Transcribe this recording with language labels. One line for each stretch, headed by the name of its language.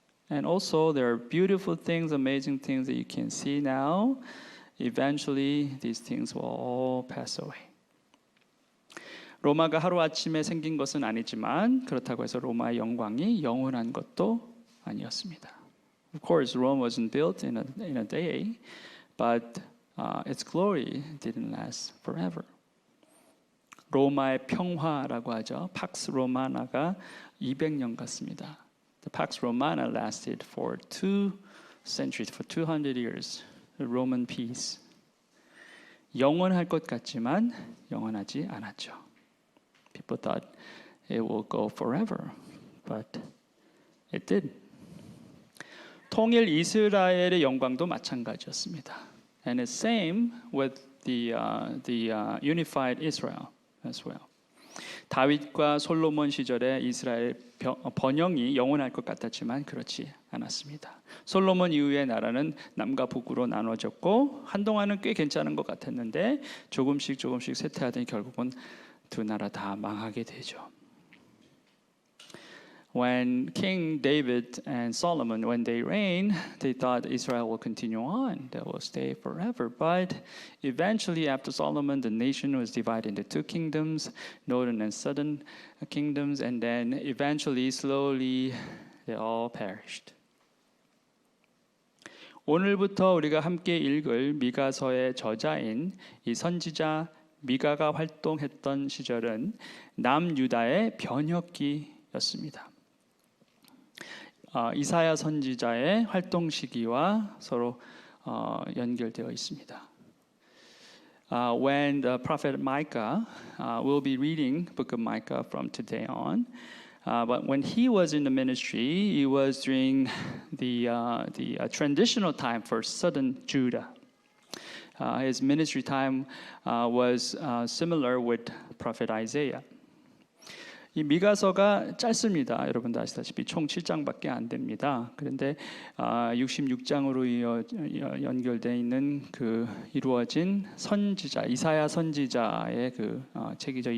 English: And also there are beautiful things, amazing things that you can see now. Eventually these things will all pass away.
Korean: 로마가 하루아침에 생긴 것은 아니지만 그렇다고 해서 로마의 영광이 영원한 것도 아니었습니다.
English: Of course, Rome wasn't built in a day, but its glory didn't last forever.
Korean: 로마의 평화라고 하죠. Pax Romana가 200년 같습니다.
English: The Pax Romana lasted for 2 centuries, for 200 years. The Roman peace.
Korean: 영원할 것 같지만 영원하지 않았죠.
English: People thought it will go forever, but It did.
Korean: 통일 이스라엘의 영광도 마찬가지였습니다.
English: And it's same with the unified Israel as well.
Korean: 다윗과 솔로몬 시절에 이스라엘 번영이 영원할 것 같았지만 그렇지 않았습니다. 솔로몬 이후의 나라는 남과 북으로 나눠졌고 한동안은 꽤 괜찮은 것 같았는데 조금씩 쇠퇴하더니 결국은 두 나라 다 망하게 되죠.
English: When King David and Solomon, when they reigned, they thought Israel will continue on, that will stay forever. But eventually, after Solomon, the nation was divided into two kingdoms, northern and southern kingdoms, and then eventually, slowly, they all perished.
Korean: 오늘부터 우리가 함께 읽을 미가서의 저자인 이 선지자 미가가 활동했던 시절은 남유다의 변혁기였습니다. 이사야 선지자의 활동 시기와 서로 연결되어 있습니다.
English: When the prophet Micah, we'll be reading book of Micah from today on. But when he was in the ministry, it was during the transitional time for southern Judah. His ministry time was similar with prophet Isaiah.
Korean: 이 미가서가 짧습니다. 여러분도 아시다시피 총 7장밖에 안 됩니다. 그런데 66장으로 연결되어 있는 그 이루어진 선지자 이사야 선지자의 그 책이죠.